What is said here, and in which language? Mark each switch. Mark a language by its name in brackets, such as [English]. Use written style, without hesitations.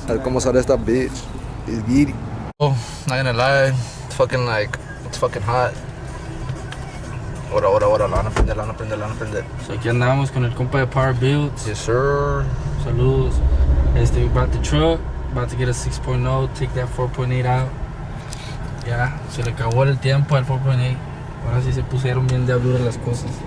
[Spanish] A ver cómo sale esta bitch. [English] It's giddy. Oh, not gonna lie. It's fucking hot. [Spanish] Ahora, la van a prender. So aquí andamos con el compa de Power Builds. [English] Yes, sir. [Spanish] Saludos. [English] We bought the truck, about to get a 6.0, take that 4.8 out. [Spanish] Ya, se le acabó el tiempo al 4.8. Ahora sí se pusieron bien diabluras las cosas.